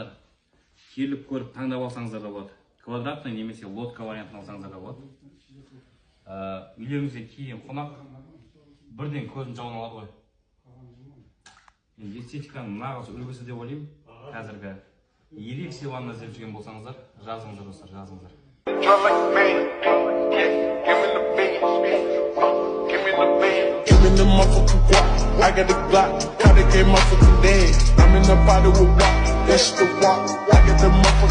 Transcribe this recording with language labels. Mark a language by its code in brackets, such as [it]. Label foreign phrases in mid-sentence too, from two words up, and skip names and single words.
[kk] Келіп көріп таңдап алсаңыздар да болады. Квадратный немесе лодка вариантын алсаңыздар да болады. Үйлеріңізге кейін қонақ бірден көзін жауын алады ғой. Эстетиканың нағыз үлгісі деп ойлаймын. Қазіргі ерекше ванна іздеп жүрген болсаңыздар, жазыңыздар достар, жазыңыздар. [en] I got the Glock, caught the game off of today. I'm in the body with walk, that's the walk. I got the